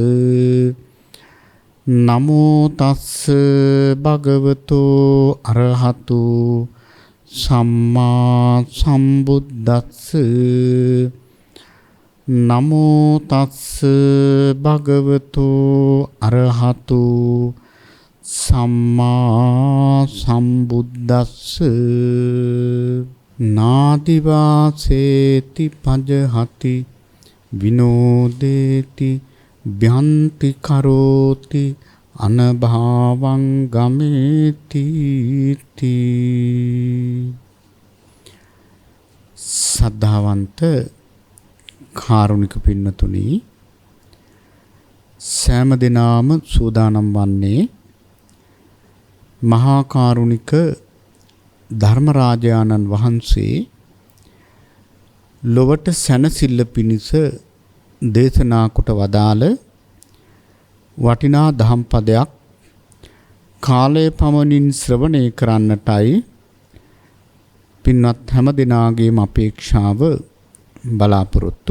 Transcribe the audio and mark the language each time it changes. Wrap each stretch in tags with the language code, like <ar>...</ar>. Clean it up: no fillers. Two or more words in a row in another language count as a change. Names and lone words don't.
<pi>නමෝ තස්ස භගවතු අරහතු සම්මා සම්බුද්දස්ස නමෝ තස්ස භගවතු අරහතු සම්මා සම්බුද්දස්ස නාදිවාසේති පජහති විනෝදේති භ්‍යන්ති කරෝති අනභාවං ගමේති</pi> <si>සද්ධාවන්ත කාරුණික පින්නතුනි සෑම දිනම සූදානම් වන්නේ මහා කාරුණික ධර්මරාජානන් වහන්සේ ලොවට සැනසෙල්ල පිණිස දේශනා කොට වදාළ වටිනා දහම් පදයක් කාලය පමණින් ශ්‍රවණය කරන්නටයි පින්වත් හැම දිනාගේම අපේක්ෂාව බලාපොරොත්තුව.</si>